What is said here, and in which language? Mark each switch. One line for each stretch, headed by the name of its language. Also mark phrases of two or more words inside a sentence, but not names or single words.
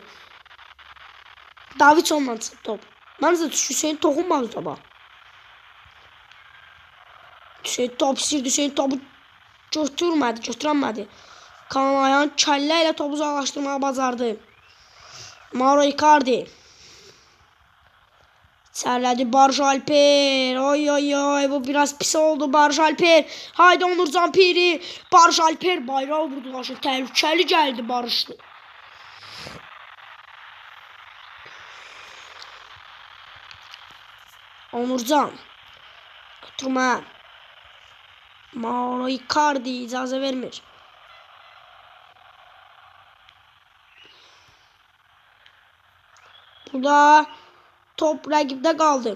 Azerbaijani: Davidson'dan çıxdı top. Məncə Hüseyin toxunmadı topa. Hüseyin top istirdi, Hüseyin topu götürəmədi. Kaan Ayhan kəllə ilə topu uzaqlaşdırmağı bacardı. Mauro Icardi. İçərilədi Barış Alper. Oy oy oy, bu biraz pis oldu Barış Alper. Haydi Onurcan Piri. Barış Alper bayrağı vurdu. Təhlükəli gəldi Barışlı. Onurcan. Götürmə. Mauro Icardi icazə vermir. Burada top rəqibdə qaldı.